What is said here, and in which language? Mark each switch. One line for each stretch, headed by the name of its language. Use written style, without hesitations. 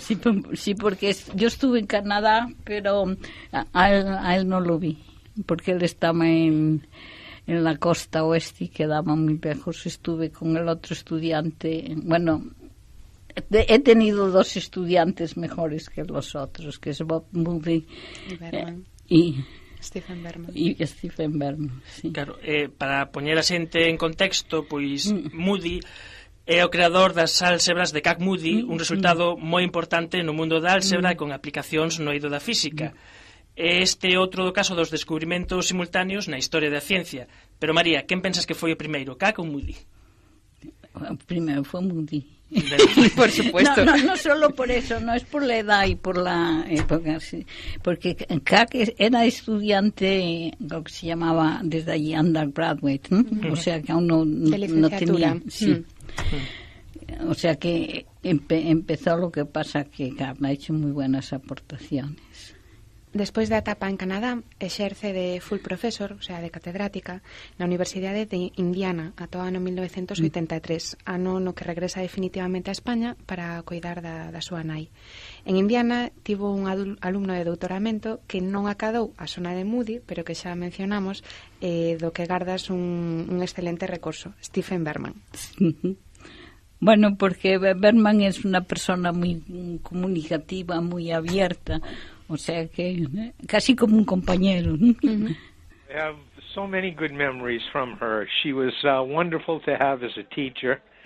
Spanish: Sí, porque yo estuve en Canadá, pero a él no lo vi, porque él estaba en la costa oeste y quedaba muy lejos. Estuve con el otro estudiante, bueno, he tenido dos estudiantes mejores que los otros, que es Bob Moody y Stephen Berman.
Galician: E Stephen Berman, sí. Claro, para poñer a xente en contexto, pois Moody é o creador das álxebras de Kac Moody, un resultado moi importante no mundo da álxebra e con aplicacións no eido da física. Este é outro do caso dos descubrimentos simultáneos na historia da ciencia. Pero, María, quen pensas que foi o primeiro, Kac ou Moody? O primeiro foi Moody.
Spanish: Por supuesto. No solo por eso, no es por la edad y por la época, sí. Porque Kac era estudiante, lo que se llamaba desde allí undergraduate, ¿no? O sea que aún no tenía, sí. O sea que empezó, lo que pasa que Kac ha hecho muy buenas aportaciones.
Galician: Despois da etapa en Canadá, exerce de full professor, o sea, de catedrática, na Universidade de Indiana ata o ano 1983, ano no que regresa definitivamente a España para coidar da súa nai. En Indiana tivo un alumno de doutoramento que non acadou a zona de Moody, pero que xa mencionamos, do que gardas un excelente recurso, Stephen Berman.
Spanish: Bueno, porque Berman es una persona muy comunicativa, muy abierta, o sea que casi como un compañero.
English: I have so many good memories from her. She was wonderful to have as a teacher.